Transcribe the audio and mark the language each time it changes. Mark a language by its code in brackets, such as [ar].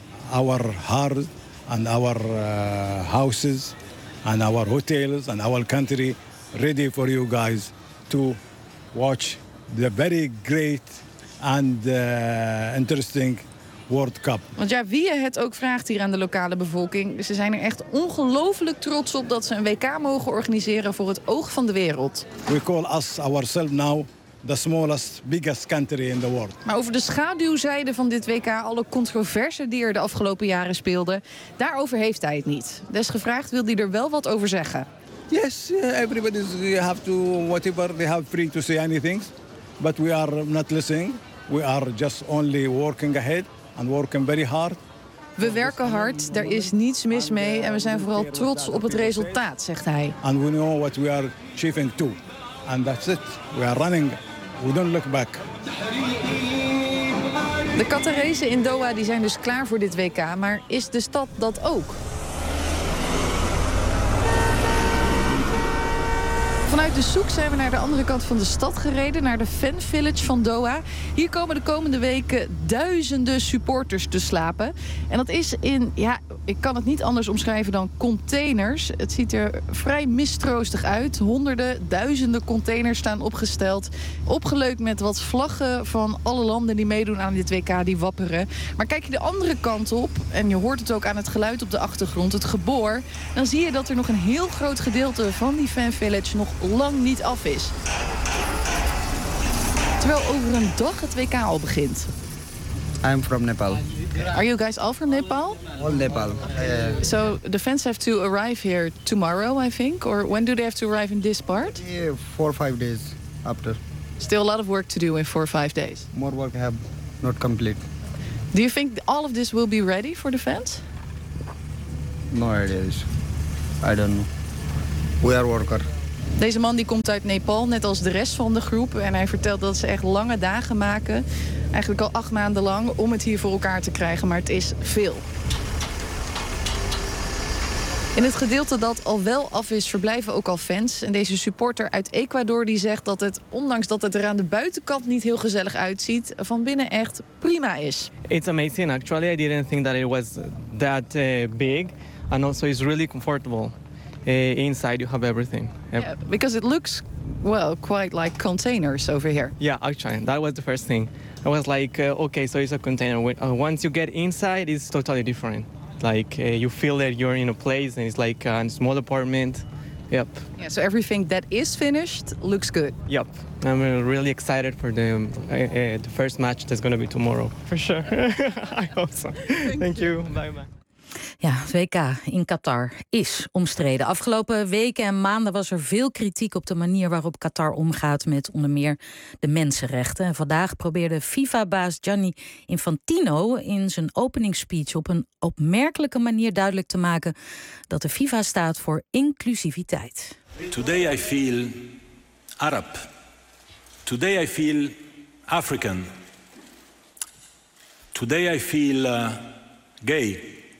[en] Our heart and our houses and our hotels and our country ready for you guys to watch the very great and interesting World Cup. [nl] Want ja, wie je het ook vraagt hier aan de lokale bevolking, ze zijn er echt ongelooflijk trots op dat ze een WK mogen organiseren voor het oog van de wereld. [en] We call us ourselves now the smallest, biggest country in the world. [nl] Maar over de schaduwzijde van dit WK, alle controverse die er de afgelopen jaren speelde, daarover heeft hij het niet. Desgevraagd wil hij er wel wat over zeggen. [en] Yes, everybody have to whatever they have free to say anything, but we are not listening. We are just only working ahead and working very hard. [nl] We werken hard. Daar is niets mis mee en we zijn vooral trots op het resultaat, zegt hij. [en] And we know what we are achieving too. And that's it. We are running. We don't look back. [nl] De Qatarezen in Doha die zijn dus klaar voor dit WK, maar is de stad dat ook? Vanuit de Souq zijn we naar de andere kant van de stad gereden, naar de Fan Village van Doha. Hier komen de komende weken duizenden supporters te slapen. En dat is in, ja, ik kan het niet anders omschrijven dan containers. Het ziet er vrij mistroostig uit. Honderden, duizenden containers staan opgesteld. Opgeleukt met wat vlaggen van alle landen die meedoen aan dit WK, die wapperen. Maar kijk je de andere kant op, en je hoort het ook aan het geluid op de achtergrond, het geboor, dan zie je dat er nog een heel groot gedeelte van die Fan Village nog lang niet af is. Terwijl over een dag het WK al begint. [en] I'm from Nepal. Are you guys all from Nepal? All Nepal. So the fans have to arrive here tomorrow, I think. Or when do they have to arrive in this part? 4 or 5 days after. Still a lot of work to do in 4 or 5 days. More work have not complete. Do you think all of this will be ready for the fans? No ideas. I don't know. We are worker. [nl] Deze man die komt uit Nepal, net als de rest van de groep. En hij vertelt dat ze echt lange dagen maken. Eigenlijk al 8 maanden lang om het hier voor elkaar te krijgen. Maar het is veel. In het gedeelte dat al wel af is, verblijven ook al fans. En deze supporter uit Ecuador die zegt dat het, ondanks dat het er aan de buitenkant niet heel gezellig uitziet, van binnen echt prima is. [en] It's amazing actually. I didn't think that it was that big. And also it's really comfortable. Inside you have everything. Yep. Yeah, because it looks, well, quite like containers over here. Yeah, actually, that was the first thing. I was like, okay, so it's a container. Once you get inside, it's totally different. Like, you feel that you're in a place and it's like a small apartment. Yep. Yeah, so everything that is finished looks good. Yep. I'm really excited for the first match that's going to be tomorrow. For sure. I hope so. Thank you. Bye-bye. [nl] Ja, het WK in Qatar is omstreden. Afgelopen weken en maanden was er veel kritiek op de manier waarop Qatar omgaat met onder meer de mensenrechten. En vandaag probeerde FIFA-baas Gianni Infantino in zijn openingsspeech op een opmerkelijke manier duidelijk te maken dat de FIFA staat voor inclusiviteit. [en] Today I feel Arab. Today I feel African. Today I feel gay.